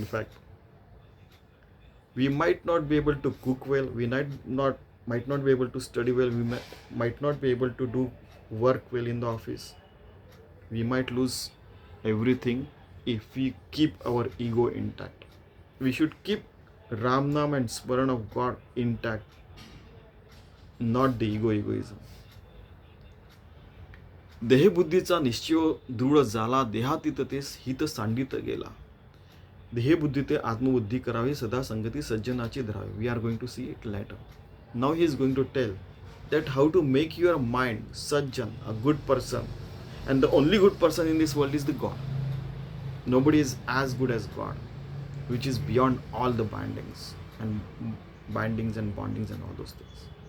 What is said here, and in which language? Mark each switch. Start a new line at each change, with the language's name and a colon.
English: In fact, we might not be able to cook well, we might not be able to study well, we might not be able to do work well in the office. We might lose everything if we keep our ego intact. We should keep Ram Nam and Smaran of God intact, not the egoism.
Marathi: देहबुद्धीचा निश्चय दृढ झाला देहातीततेस हित सांडित गेला. देहबुद्धी ते आत्मबुद्धी करावी सदा संगती सज्जनाची धरावी.
English: We are going to see it later. Now he is going to tell that how to make your mind sajjan, a good person, and the only good person in this world is the God. Nobody is as good as God, which is beyond all the bindings and bondings and all those things.